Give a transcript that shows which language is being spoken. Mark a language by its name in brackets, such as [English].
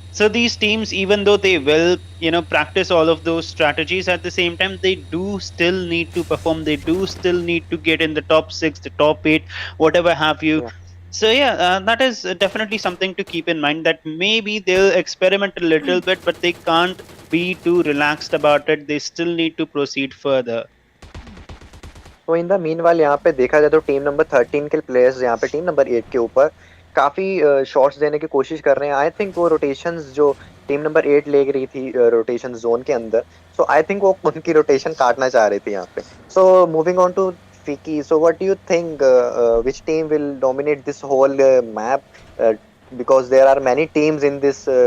[English] So these teams, even though they will practice all of those strategies, at the same time they do still need to perform. They do still need to get in the top 6, the top 8, whatever have you. So yeah, that is definitely something to keep in mind, that maybe they'll experiment a little bit, but they can't be too relaxed about it. They still need to proceed further. [Hindi] तो in the meanwhile यहाँ पे देखा जाए तो team number 13 के players यहाँ पे team number 8 के ऊपर काफी शॉट्स देने की कोशिश कर रहे हैं। [English] I think [Hindi] वो रोटेशंस जो टीम नंबर 8 ले रही थी रोटेशन जोन के अंदर, सो आई थिंक वो उनकी रोटेशन काटना चाह रही थी यहाँ पे। [English] So moving on to Fiqi, so what do you think, which team will dominate this whole map? Because there are many teams in this